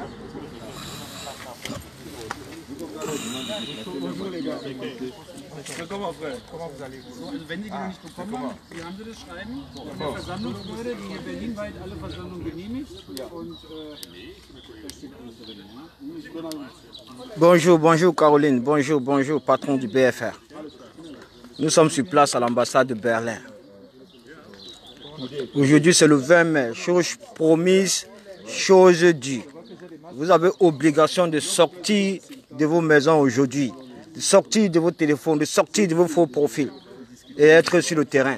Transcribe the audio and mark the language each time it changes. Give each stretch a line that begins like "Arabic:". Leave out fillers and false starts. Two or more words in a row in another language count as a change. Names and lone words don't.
German: Also wenn Sie die noch nicht bekommen haben, hier haben Sie das Schreiben von der Versammlungsbehörde, die hier berlinweit alle Versammlungen genehmigt. Und das steht alles drin.
French: Bonjour, bonjour Caroline, bonjour, bonjour patron du BFR. Nous sommes sur place à l'ambassade de Berlin. Aujourd'hui c'est le 20 mai, chose promise, chose due. Vous avez obligation de sortir de vos maisons aujourd'hui, de sortir de vos téléphones, de sortir de vos faux profils et être sur le terrain.